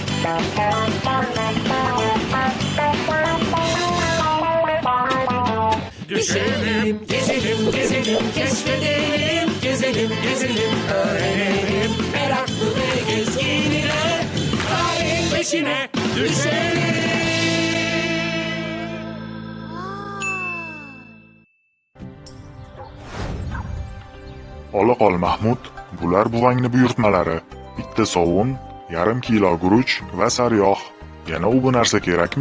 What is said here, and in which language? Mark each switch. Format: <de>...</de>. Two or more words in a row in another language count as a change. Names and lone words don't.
<tr>Düşelim, gezelim, gezelim, keşfedelim, gezelim, gezelim, öğrenelim. Meraklı ve gezgin ile tarihin peşine düşelim.</tr> <uz>Ola qol Mahmud, bular buvangni buyurtmalari. Bitta sovun, yarim kilo guruch va sariyog'. Yana u narsa kerakmi?</uz>